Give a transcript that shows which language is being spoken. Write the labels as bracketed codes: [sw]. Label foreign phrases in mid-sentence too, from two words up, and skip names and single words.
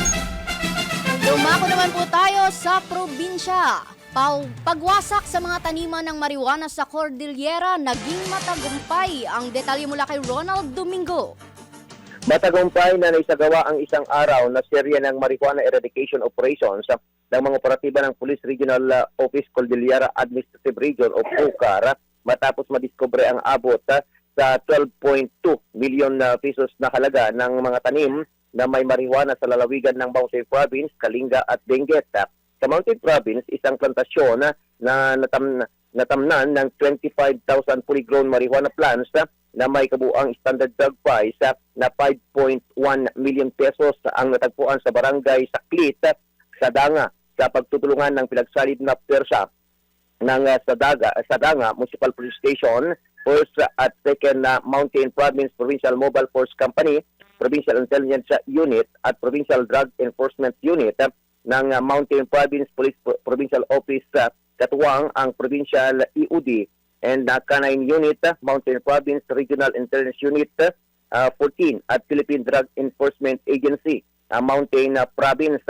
[tl] Dumako naman po tayo sa probinsya. Pagwasak sa mga taniman ng marijuana sa Cordillera, naging matagumpay. Ang detalye mula kay Ronald Domingo. Matagumpay na naisagawa ang isang araw na serye ng [en] marijuana eradication operations [tl] ng mga operatiba ng Police Regional Office Cordillera Administrative Region o PUCAR matapos madiskubre ang abot sa 12.2 million pesos na halaga ng mga tanim na may marijuana sa lalawigan ng Mountain Province, Kalinga at Benguet. Sa Mountain Province, isang plantasyon na natamnan ng 25,000 [en] fully grown marijuana plants [tl] na may kabuang [en] standard drug price [tl] na 5.1 million pesos ang natagpuan sa barangay Saklit, Sadanga, sa pagtutulungan ng pinagsalid na pwersa ng Sadanga Municipal Police Station, 1st at 2nd Mountain Province Provincial Mobile Force Company, Provincial Intelligence Unit at Provincial Drug Enforcement Unit ng Mountain Province Police Provincial Office, katuwang ang Provincial EOD and Canine Unit, Mountain Province Regional Intelligence Unit 14 at Philippine Drug Enforcement Agency, Mountain Province.